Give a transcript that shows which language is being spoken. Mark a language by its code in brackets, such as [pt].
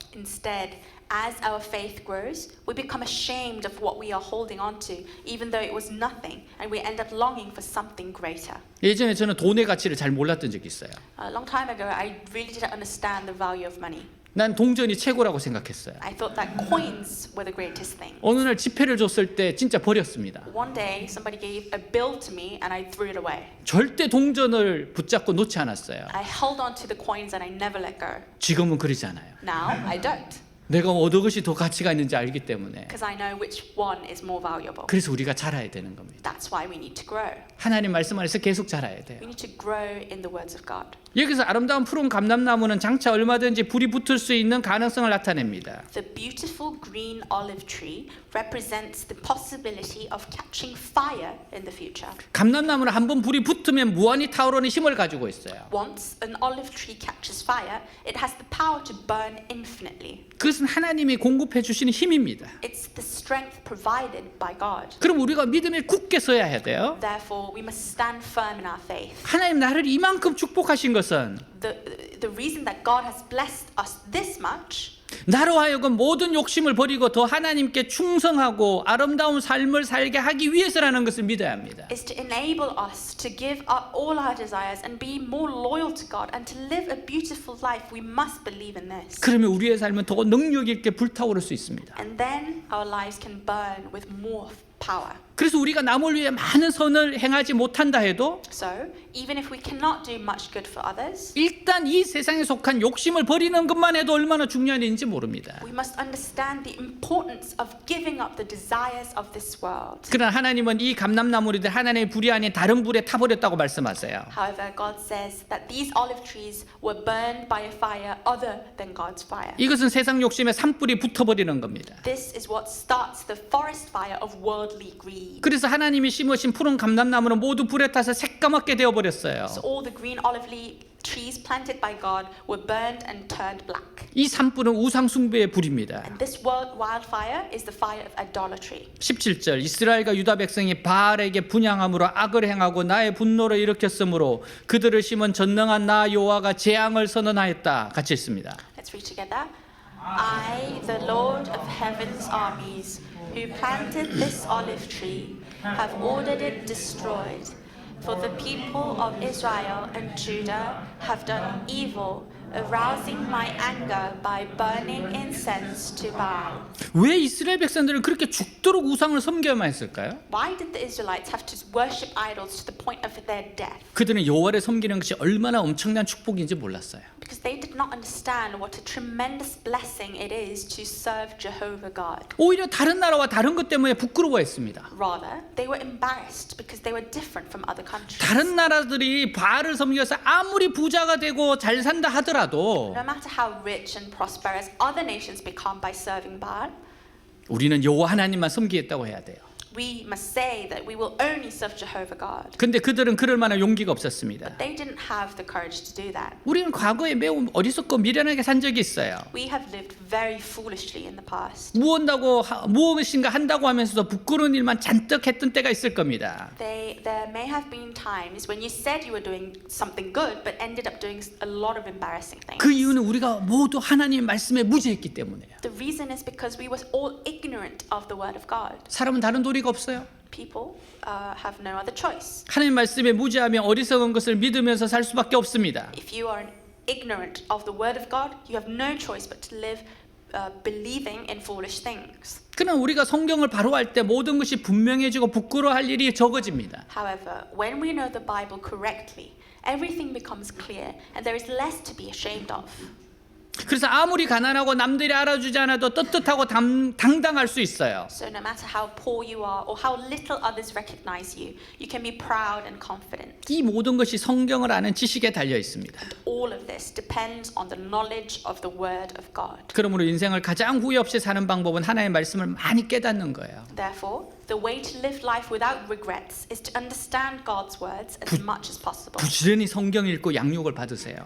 [en] Instead, as our faith grows, we become ashamed of what we are holding on to, even though it was nothing, and we end up longing for something greater. [ko] 예전에 저는 돈의 가치를 잘 몰랐던 적이 있어요. [en] A long time ago, I really didn't understand the value of money. [ko] 난 동전이 최고라고 생각했어요. [en] I thought that coins were the greatest thing. [ko] 어느 날 지폐를 줬을 때 진짜 버렸습니다. [en] One day, somebody gave a bill to me, and I threw it away. [ko] 절대 동전을 붙잡고 놓지 않았어요. [en] I held on to the coins, and I never let go. [ko] 지금은 그러지 않아요. [en] Now, I don't, [ko] 내가 어느 것이 더 가치가 있는지 알기 때문에. [en] because I know which one is more valuable. [ko] 그래서 우리가 자라야 되는 겁니다. [en] That's why we need to grow. [ko] 하나님 말씀 안에서 계속 자라야 돼요. [en] We need to grow in the words of God. [ko] 여기서 아름다운 푸른 감람나무는 장차 얼마든지 불이 붙을 수 있는 가능성을 나타냅니다. [en] The beautiful green olive tree represents the possibility of catching fire in the future. [ko] 감람나무는 한번 불이 붙으면 무한히 타오르는 힘을 가지고 있어요. [en] Once an olive tree catches fire, it has the power to burn infinitely. [ko] 그것은 하나님이 공급해 주시는 힘입니다. [en] It's the strength provided by God. [ko] 그럼 우리가 믿음에 굳게 서야 해야 돼요. [en] Therefore, we must stand firm in our faith. [ko] 하나님 나를 이만큼 축복하신 것은 [en] The reason that God has blessed us this much [ko] 나로 하여금 모든 욕심을 버리고 더 하나님께 충성하고 아름다운 삶을 살게 하기 위해서라는 것을 믿어야 합니다. [en] is to enable us to give up all our desires and be more loyal to God and to live a beautiful life. We must believe in this. [ko] 그러면 우리의 삶은 더 능력 있게 불타오를 수 있습니다. [en] And then our lives can burn with more power. [ko] 그래서 우리가 남을 위해 많은 선을 행하지 못한다 해도 [en] So, even if we cannot do much good for others, [ko] 일단 이 세상에 속한 욕심을 버리는 것만 해도 얼마나 중요한 일인지 모릅니다. [en] we must understand the importance of giving up the desires of this world. [ko] 그러나 하나님은 이 감람나무들이 하나님의 불이 아닌 다른 불에 타버렸다고 말씀하세요. [en] However, God says that these olive trees were burned by a fire other than God's fire. [ko] 이것은 세상 욕심에 산불이 붙어버리는 겁니다. [en] This is what starts the forest fire of worldly greed. [ko] 그래서 하나님이 심으신 푸른 감람나무는 모두 불에 타서 새까맣게 되어버렸어요. [en] So all the green olive trees planted by God were burned and turned black. [ko] 이 산불은 우상 숭배의 불입니다. [en] And this wildfire is the fire of idolatry. [ko] 17절 이스라엘과 유다 백성이 바알에게 분향함으로 악을 행하고 나의 분노를 일으켰으므로 그들을 심은 전능한 나 여호와가 재앙을 선언하였다. 같이 읽습니다. [en] Let's read together. I, the Lord of heaven's armies, who planted this olive tree, have ordered it destroyed. For the people of Israel and Judah have done evil, arousing my anger by burning incense to Baal. [ko] 왜 이스라엘 백성들은 그렇게 죽도록 우상을 섬겨야만 했을까요? [en] Why did the Israelites have to worship idols to the point of their death? [ko] 그들은 여호와를 섬기는 것이 얼마나 엄청난 축복인지 몰랐어요. [en] Because they did not understand what a tremendous blessing it is to serve Jehovah God. [ko] 오히려 다른 나라와 다른 것 때문에 부끄러워했습니다. [en] Rather, they were embarrassed because they were different from other countries. [ko] 다른 나라들이 바알을 섬겨서 아무리 부자가 되고 잘 산다 하더라도 [en] No matter how rich and prosperous other nations become by serving Baal, [ko] 우리는 여호와 하나님만 섬기겠다고 해야 돼요. [en] we must say that we will only serve Jehovah God. [ko] 근데 그들은 그럴 만한 용기가 없었습니다. [en] They didn't have the courage to do that. [ko] 우리는 과거에 매우 어리석고 미련하게 산 적이 있어요. [en] We have lived very foolishly in the past. [ko] 무엇인가 한다고 하면서도 부끄러운 일만 잔뜩 했던 때가 있을 겁니다. [en] There may have been times when you said you were doing something good but ended up doing a lot of embarrassing things. [ko] 그 이유는 우리가 모두 하나님의 말씀에 무지했기 때문이에요. [en] The reason is because we were all ignorant of the word of God. [ko] 사람은 다른 도리가 없어요. [en] people have no other choice. [ko] 하나님 말씀에 무지하며 어리석은 것을 믿으면서 살 수밖에 없습니다. [en] If you are ignorant of the word of God, you have no choice but to live believing in foolish things. [ko] 그러나 우리가 성경을 바로 할 때 모든 것이 분명해지고 부끄러워할 일이 적어집니다. [en] However, when we know the Bible correctly, everything becomes clear and there is less to be ashamed of. [ko] 그래서 아무리 가난하고 남들이 알아주지 않아도 떳떳하고 당당할 수 있어요. [en] So no matter how poor you are or how little others recognize you, you can be proud and confident. [ko] 이 모든 것이 성경을 아는 지식에 달려 있습니다. [en] All of this depends on the knowledge of the word of God. [ko] 그러므로 인생을 가장 후회 없이 사는 방법은 하나님의 말씀을 많이 깨닫는 거예요. [en] Therefore, the way to live life without regrets is to understand God's words as much as possible. [ko] 부지런히 성경 읽고 양육을 받으세요.